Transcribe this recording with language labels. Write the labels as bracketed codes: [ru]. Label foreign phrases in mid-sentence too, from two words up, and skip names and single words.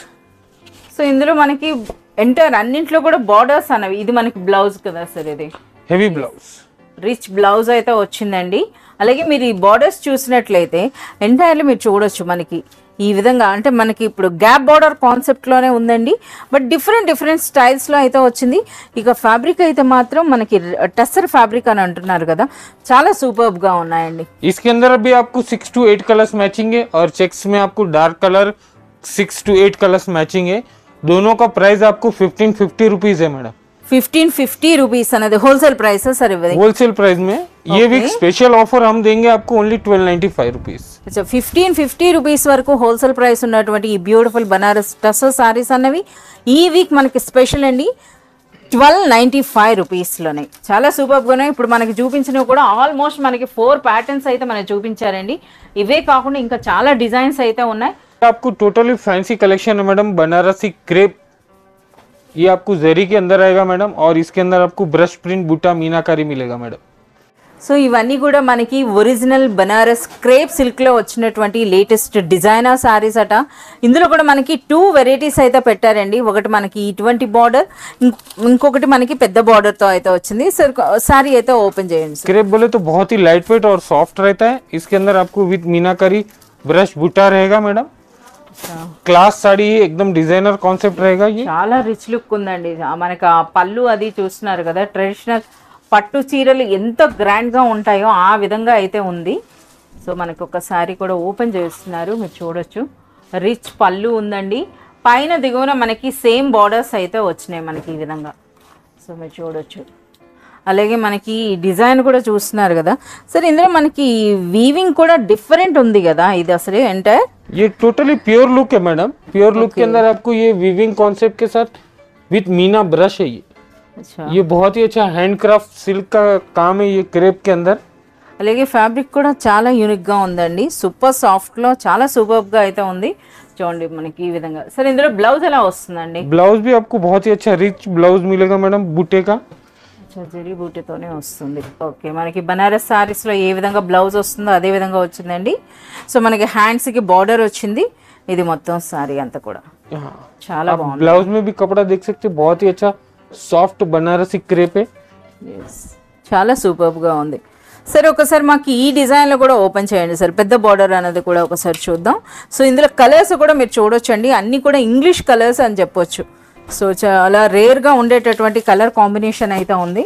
[te] సో ఇందులో మనకి ఎంటైర్ అన్నింటిలో కూడా బార్డర్స్ అనేవి. ఇది మనకి బ్లౌజ్ కదా సార్, ఇది [en] heavy blouse. rich blouse [te] అయితే వచ్చిందండి. అలాగే మీరు ఈ బార్డర్స్ చూసినట్లయితే ఎంటైర్లీ మీరు చూడొచ్చు మనకి ఈ విధంగా, అంటే మనకి ఇప్పుడు [en] gap border concept [te] ఉందండి, [en] but different styles [te] అయితే వచ్చింది. ఇక ఫ్యాబ్రిక్ అయితే మాత్రం మనకి టస్సర్ ఫ్యాబ్రిక్ అని అంటున్నారు కదా, చాలా సూపర్బ్గా ఉన్నాయండి. [hi] इसके अंदर अभी आपको [en] 6 to 8 colours matching [hi] है और चेक्स में आपको [en] dark colour 6 to 8 colours matching [hi] है. दोनों का प्राइस आपको 1550 रुपीज है मैडम. [te] 1550 రూపీస్ అనేది [en] wholesale price [te] సార్ ఇవ్వదు. [en] wholesale price [hi] में ये [en] week special offer [hi] हम देंगे आपको [en] only 1295 rupees. [te] 1550 రూపీస్ వరకు [en] wholesale price [te] ఉన్నటువంటి ఈ [en] beautiful Banaras tussar sarees [te] అన్నవి ఈ వీక్ మనకి స్పెషల్ అండి. 1295 రూపీస్లోనే చాలా సూపర్గా ఉన్నాయి. ఇప్పుడు మనకి చూపించినవి కూడా ఆల్మోస్ట్ మనకి 4 ప్యాటర్న్స్ అయితే మనకి చూపించారండి. ఇవే కాకుండా ఇంకా చాలా డిజైన్స్ అయితే ఉన్నాయి. [hi] आपको [en] totally fancy collection [hi] है मैडम. बनारसी क्रेप ये आपको जरी के अंदर आएगा मैडम और इसके अंदर आपको [en] brush print [hi] बूटा मीनाकारी मिलेगा मैडम. [te] సో ఇవన్నీ కూడా మనకి [en] original Banaras crepe silk [te] వచ్చినటువంటి [en] latest designer sarees [te] అట. ఇందులో కూడా మనకి 2 వెరైటీస్ అయితే పెట్టారండి. ఒకటి మనకి ఇటువంటి బార్డర్, ఇంకొకటి మనకి పెద్ద బార్డర్తో అయితే వచ్చింది. సార్ శారీ అయితే ఓపెన్ చేయండి సార్. [hi] क्रेप बोले तो बहुत ही [en] light weight [hi] और सॉफ्ट रहता है. इसके अंदर आपको विद मीनाकारी ब्रश बूटा रहेगा मैडम. क्लास साड़ी एकदम [en] designer concept [hi] रहेगा ये. [te] చాలా [en] rich look [te] ఉందండి. మనకి ఆ పళ్ళు అది చూస్తున్నారు కదా, ట్రెడిషనల్ పట్టు చీరలు ఎంత గ్రాండ్గా ఉంటాయో ఆ విధంగా అయితే ఉంది. సో మనకి ఒక శారీ కూడా ఓపెన్ చేస్తున్నారు, మీరు చూడొచ్చు. రిచ్ పళ్ళు ఉందండి, పైన దిగువన మనకి [en] same borders [te] అయితే వచ్చినాయి మనకి ఈ విధంగా. సో మీరు చూడొచ్చు. అలాగే మనకి డిజైన్ కూడా చూస్తున్నారు కదా సార్. ఇందులో మనకి వీవింగ్ కూడా డిఫరెంట్ ఉంది కదా, ఇది అసలు ఎంటైర్ [hi] ये [en] totally pure look [hi] है मैडम. [en] pure look [hi] के अंदर आपको ये [en] weaving concept [hi] के साथ [en] with meena brush [hi] है ये. अच्छा, ये बहुत ही अच्छा [en] handcraft silk [hi] का काम है ये क्रेप के अंदर. [te] అలాగే ఫ్యాబ్రిక్ కూడా చాలా యూనిక్గా ఉందండి. [en] super soft [te] చాలా సూపర్గా అయితే ఉంది. చూడండి మనకి ఈ విధంగా. సరే ఇందులో బ్లౌజ్ ఎలా వస్తుందండి? [hi] ब्लाउज भी आपको बहुत ही अच्छा [en] rich blouse [hi] मिलेगा मैडम बूटे का. [te] జరీ బూటీతోనే వస్తుంది. ఓకే, మనకి బనారస్ సారీస్లో ఏ విధంగా బ్లౌజ్ వస్తుందో అదే విధంగా వచ్చిందండి. సో మనకి హ్యాండ్స్కి బార్డర్ వచ్చింది. ఇది మొత్తం సారీ అంతా కూడా చాలా బాగుంది. [hi] ब्लाउज में भी कपड़ा देख सकते हैं, बहुत ही अच्छा सॉफ्ट बनारसी क्रेप है. [te] చాలా సూపర్గా ఉంది. సరే ఒకసారి మాకు ఈ డిజైన్లో కూడా ఓపెన్ చేయండి సార్. పెద్ద బార్డర్ అనేది కూడా ఒకసారి చూద్దాం. సో ఇందులో కలర్స్ కూడా మీరు చూడొచ్చండి, అన్నీ కూడా [en] English colours [te] అని చెప్పొచ్చు. సో చాలా రేర్గా ఉండేటటువంటి [en] colour combination [te] అయితే ఉంది.